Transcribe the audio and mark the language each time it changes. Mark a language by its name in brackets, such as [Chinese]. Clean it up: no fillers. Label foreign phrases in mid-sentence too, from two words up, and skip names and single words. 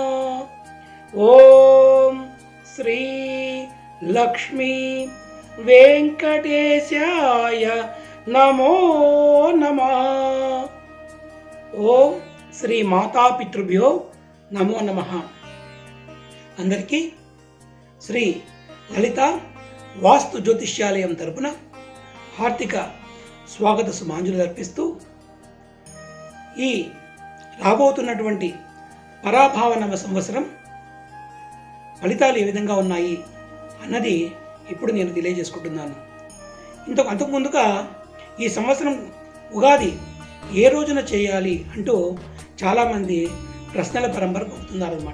[Sanskrit] ओम श्री लक्ष्मी वेंकटेशाय नमो नमः। ओम श्री माता पितृभ्यो नमो नमः। [Telugu] అందరికీ శ్రీ లలిత వాస్తు జ్యోతిష్యాలయం తరపున హార్దిక స్వాగత సుమాంజలి అర్పిస్తూ ఈ రాబోతున్నటువంటి పరాభావ నవ సంవత్సరం ఫలితాలు ఏ విధంగా ఉన్నాయి అన్నది ఇప్పుడు నేను తెలియజేసుకుంటున్నాను. అంతకు ముందుగా ఈ సంవత్సరం ఉగాది ఏ రోజున చేయాలి అంటూ చాలామంది ప్రశ్నల పరంపర పంపుతున్నారన్నమాట.